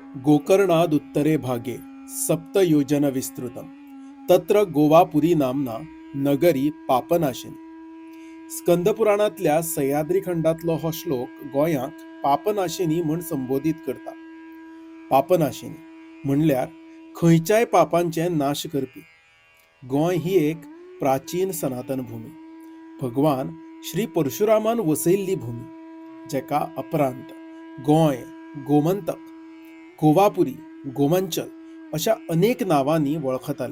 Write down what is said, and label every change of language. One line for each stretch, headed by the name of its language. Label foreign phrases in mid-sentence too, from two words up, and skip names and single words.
Sanskrit: गोकर्णाद उत्तरे भागे सप्तयोजन विस्तृतम तत्र गोवापुरी नामना नगरी पापनाशिनी.
Konkani: स्कंदपुराणातल्या सह्याद्री खंडातलो हो श्लोक गोंयाक पापनाशिनी म्हूण संबोधित करता. पापनाशिनी म्हणल्यार खंयच्याय पापांचे नाश करपी. गोंय ही एक प्राचीन सनातन भूमी, भगवान श्री परशुरामान वसयल्ली भूमी, जेका अपरांत गोंय, गोमंतक, गोवापुरी, गोमांचल अशा अनेक नावांनी वळखताले.